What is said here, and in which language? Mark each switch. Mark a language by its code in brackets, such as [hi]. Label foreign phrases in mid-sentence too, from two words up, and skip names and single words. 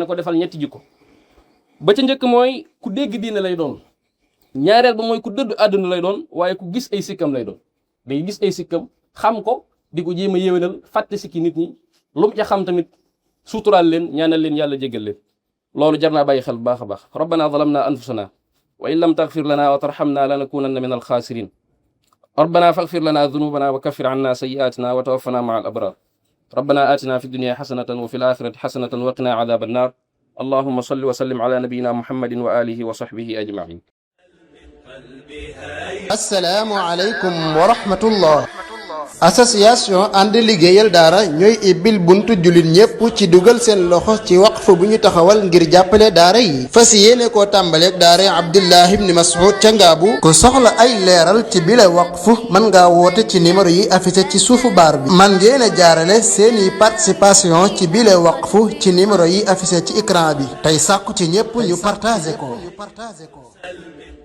[wo] ko defal ñetti jikko ba ca njëkk mooy ku dégg diine lay doon ñaareel ba mooy ku dëdd àdduna lay doon waaye ku gis ay sikkam lay doon day gis ay sikkam xam ko di ko jéem a yéwénal fàtte sikki nit ñi lu mu ca xam tamit suturaal leen ñaanal leen yàlla jéggal leen loolu jar naa bàyyi xel bu baax a baax [ar] ربنا ظلمنا أنفسنا وإن لم تغفر لنا وترحمنا لنكونن من الخاسرين ربنا فاغفر لنا ذنوبنا وكفر عنا سيئاتنا وتوفنا مع الأبرار ربنا آتنا في الدنيا حسنة وفي الآخرة حسنة وقنا عذاب النار اللهم صل وسلم على نبينا محمد وعلى آله وصحبه أجمعين السلام عليكم ورحمة الله [wo] association ànd liggéeyal daara ñooy ibbil buntu jullit ñépp ci dugal seen loxo ci waqf bu ñu taxawal ngir jàppale daara yi fas yéene koo tàmbaleeg daara Abdullah ibn Mas'ud ca Ngaabu ku soxla ay leeral ci bile waqf mën ngaa woote ci numéro yi affiché ci suufu baar bi man ngeen a jaarale seeni participation ci bile waqf ci numéro yi affiché ci écran bi tey sàkku ci ñépp ñu partagé ko